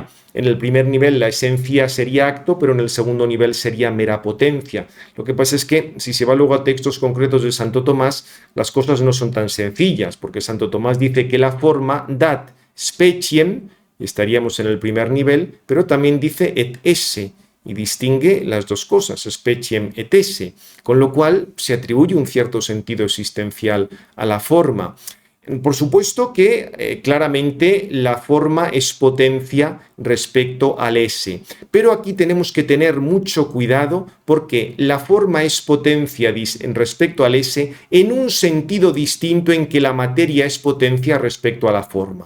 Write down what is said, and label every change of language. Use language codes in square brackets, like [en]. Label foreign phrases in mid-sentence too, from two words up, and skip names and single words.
[es] En el primer nivel la esencia sería acto, pero en el segundo nivel sería mera potencia. Lo que pasa es que si se va luego a textos concretos de Santo Tomás, las cosas no son tan sencillas, porque Santo Tomás dice que la forma [la] dat speciem, [es] y estaríamos en el primer nivel, pero también dice [la] et esse, [es] y distingue las dos cosas, [la] speciem et esse, [es] con lo cual se atribuye un cierto sentido existencial a la forma. Por supuesto que claramente la forma es potencia respecto al esse, pero aquí tenemos que tener mucho cuidado porque la forma es potencia respecto al esse en un sentido distinto en que la materia es potencia respecto a la forma.